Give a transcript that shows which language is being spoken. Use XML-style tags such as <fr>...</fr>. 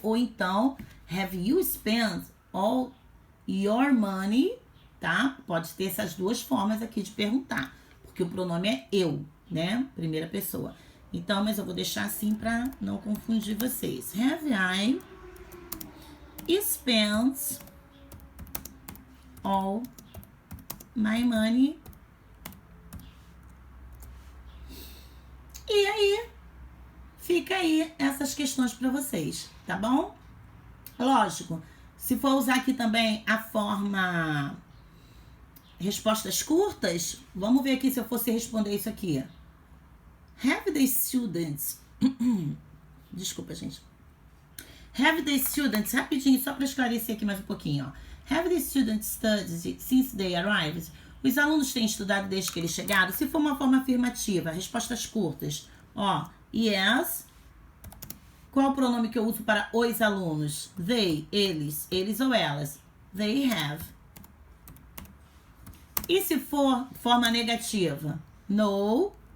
<pt>Ou então,</pt> <en>have you spent all your money?</en> <pt>Tá? Pode ter essas duas formas aqui de perguntar. Porque o pronome é eu, né? Primeira pessoa. Então, mas eu vou deixar assim para não confundir vocês.</pt> <en>Have I spent all my money?</en> <pt>E aí, fica aí essas questões para vocês, tá bom? Lógico, se for usar aqui também a forma respostas curtas, vamos ver aqui se eu fosse responder isso aqui.</pt> <en>Have the students...</en> <pt>Desculpa, gente.</pt> <en>Have the students...</en> <pt>Rapidinho, só para esclarecer aqui mais um pouquinho, ó.</pt> <en>Have the students studied since they arrived?</en> <pt>Os alunos têm estudado desde que eles chegaram? Se for uma forma afirmativa, respostas curtas. Ó, yes. Qual o pronome que eu uso para os alunos? They, eles ou elas?</pt> <en>They have.</en> <pt>E se for forma negativa? No.</pt>